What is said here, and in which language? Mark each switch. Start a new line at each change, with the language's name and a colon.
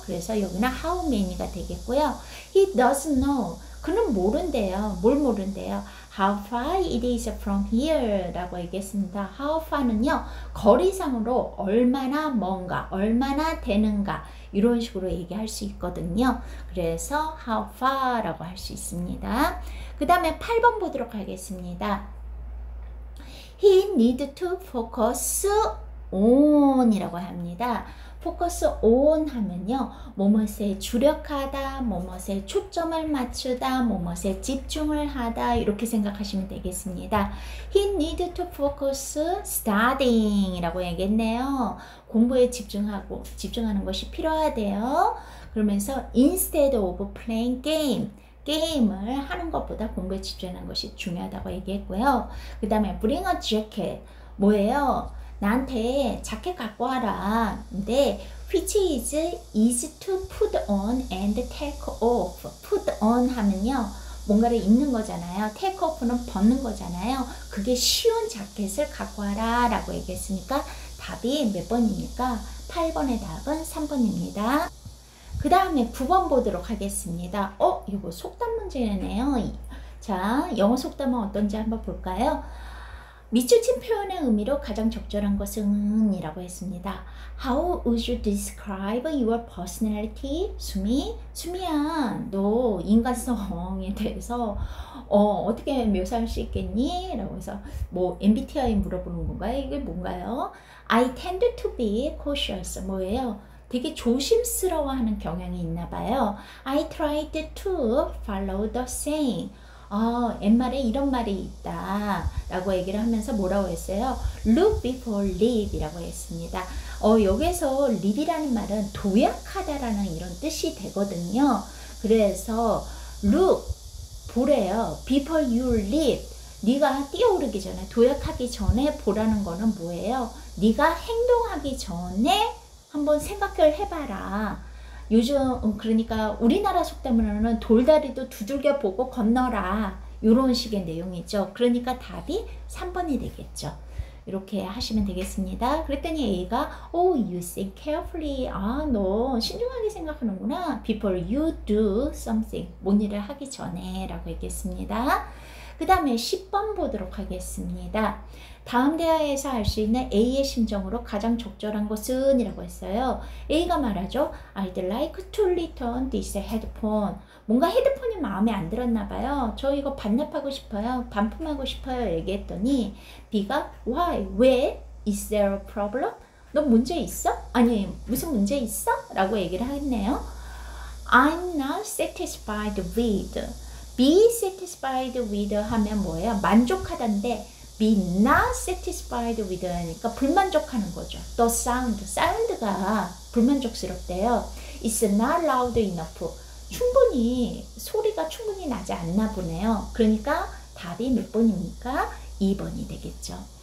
Korean: 그래서 여기는 how many가 되겠고요.
English: He doesn't know
Korean: 그는 모른대요. 뭘 모른대요?
English: How far it is from here
Korean: 라고 얘기했습니다. How far는요 거리상으로 얼마나 먼가 얼마나 되는가 이런 식으로 얘기할 수 있거든요. 그래서 how far 라고 할 수 있습니다. 그 다음에 8번 보도록 하겠습니다.
English: He need to focus on
Korean: 이라고 합니다. focus on 하면요. 뭐뭇에 주력하다, 뭐뭇에 초점을 맞추다, 뭐뭇에 집중을 하다 이렇게 생각하시면 되겠습니다.
English: He need to focus studying
Korean: 이라고 얘기했네요. 공부에 집중하는 것이 필요하대요. 그러면서
English: instead of playing
Korean: 게임을 하는 것보다 공부에 집중하는 것이 중요하다고 얘기했고요. 그 다음에
English: bring a jacket
Korean: 뭐예요? 나한테 자켓 갖고 와라. 근데
English: which is easy to put on and take off.
Korean: put on 하면요. 뭔가를 입는 거잖아요. take off는 벗는 거잖아요. 그게 쉬운 자켓을 갖고 와라 라고 얘기했으니까 답이 몇 번입니까? 8번의 답은 3번입니다. 그 다음에 9번 보도록 하겠습니다. 이거 속담 문제네요. 자, 영어 속담은 어떤지 한번 볼까요? 밑줄친 표현의 의미로 가장 적절한 것은 이라고 했습니다.
English: How would you describe your personality?
Korean: 수미야, 너 인간성에 대해서 어떻게 묘사할 수 있겠니? 라고 해서 뭐 MBTI 물어보는 건가요? 이게 뭔가요?
English: I tend to be cautious.
Korean: 뭐예요? 되게 조심스러워하는 경향이 있나 봐요.
English: I tried to follow the saying.
Korean: 옛말에 이런 말이 있다 라고 얘기를 하면서 뭐라고 했어요?
English: Look before live
Korean: 이라고 했습니다. 여기서 live이라는 말은 도약하다라는 이런 뜻이 되거든요. 그래서 look 보래요.
English: Before you live
Korean: 네가 뛰어오르기 전에 도약하기 전에 보라는 거는 뭐예요? 네가 행동하기 전에 한번 생각을 해봐라. 요즘 그러니까 우리나라 속담으로는 돌다리도 두들겨 보고 건너라. 이런 식의 내용이죠. 그러니까 답이 3번이 되겠죠. 이렇게 하시면 되겠습니다. 그랬더니 A가
English: Oh, you think carefully.
Korean: 너 신중하게 생각하는구나.
English: Before you do something.
Korean: 뭔 일을 하기 전에 라고 했겠습니다. 그 다음에 10번 보도록 하겠습니다. 다음 대화에서 알 수 있는 A의 심정으로 가장 적절한 것은 이라고 했어요. A가 말하죠.
English: I'd like to return this headphone.
Korean: 뭔가 헤드폰이 마음에 안 들었나 봐요. 저 이거 반납하고 싶어요. 반품하고 싶어요. 얘기했더니 B가
English: Why?
Korean: 왜?
English: Is there a problem?
Korean: 너 문제 있어? 아니 무슨 문제 있어? 라고 얘기를 했네요.
English: I'm not satisfied with. Be satisfied with
Korean: 하면 뭐예요? 만족하다인데
English: be not satisfied with
Korean: 하니까 불만족하는 거죠.
English: The sound,
Korean: 사운드가 불만족스럽대요.
English: It's not loud enough.
Korean: 충분히 소리가 충분히 나지 않나 보네요. 그러니까 답이 몇 번입니까? 2번이 되겠죠.